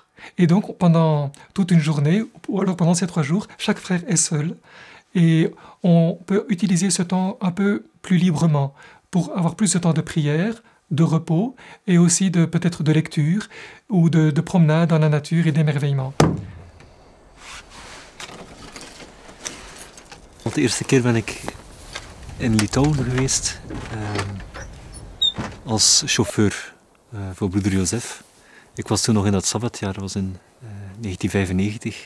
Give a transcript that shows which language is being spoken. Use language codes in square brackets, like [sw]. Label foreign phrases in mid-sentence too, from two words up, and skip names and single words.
[fr] Et donc, pendant toute une journée, ou alors pendant ces 3 jours, chaque frère est seul. Et on peut utiliser ce temps un peu plus librement pour avoir plus de temps de prière, de repos et aussi peut-être de lecture ou de promenade dans la nature et d'émerveillement. [nl] De eerste keer ben ik in Litouwen geweest als chauffeur voor broeder Jozef. Ik was toen nog in dat sabbatjaar, dat was in 1995.